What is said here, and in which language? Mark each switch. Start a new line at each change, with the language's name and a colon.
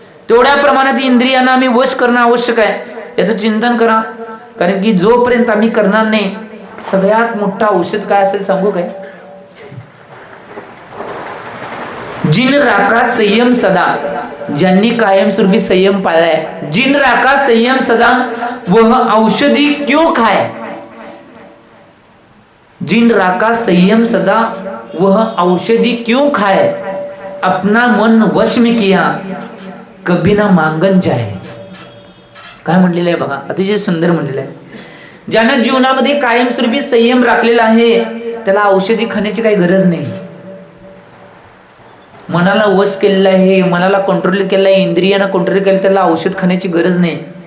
Marathi: तेवढ्या प्रमाणात इंद्रियांना आम्ही वश करणं आवश्यक आहे. याचं चिंतन करा. कारण की जोपर्यंत आम्ही करणार नाही, सगळ्यात मोठा औषध काय असेल सांगू काय?
Hindi: जिन राखा संयम सदा,
Marathi: ज्यांनी कायमस्वरूपी संयम पाळलाय.
Hindi: जिन राखा संयम सदा वह औषधी क्यों खाए. जिन राखा संयम सदा वह औषधी क्यों खाए. अपना मन वश में किया कभी ना मांगन जाए.
Marathi: काय म्हणलेलं आहे बघा, अतिशय सुंदर म्हणलेलं आहे. ज्यानं जीवनामध्ये कायमस्वरूपी संयम राखलेला आहे त्याला औषधी खाण्याची काही गरज नाही. मनाला वश केलेलं आहे, मनाला कंट्रोल केलेलं आहे, इंद्रियांना कंट्रोल केलं, त्याला औषध खाण्याची गरज नाही.